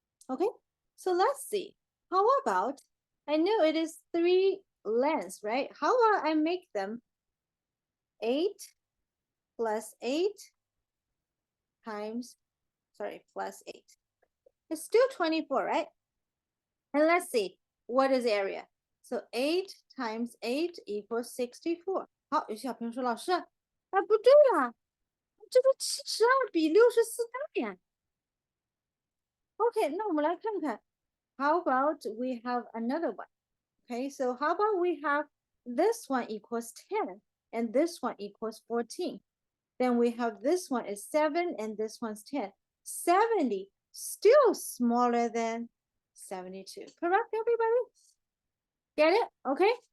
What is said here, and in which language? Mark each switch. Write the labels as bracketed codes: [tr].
[en] Okay, so let's see. How about, I know it is 3 lengths, right? How about I make them 8 plus 8 times, sorry, plus 8. It's still 24, right? And let's see, what is area? So 8 times 8 equals 64. [zh] 好，有些小朋友说，老师，啊，不对啊，这个72比64大呀。 OK，那我们来看看。 [en] How about we have another one? Okay, so how about we have this one equals 10 and this one equals 14. Then we have this one is 7 and this one's 10. 70 still smaller than 72. Correct, everybody? Get it? Okay.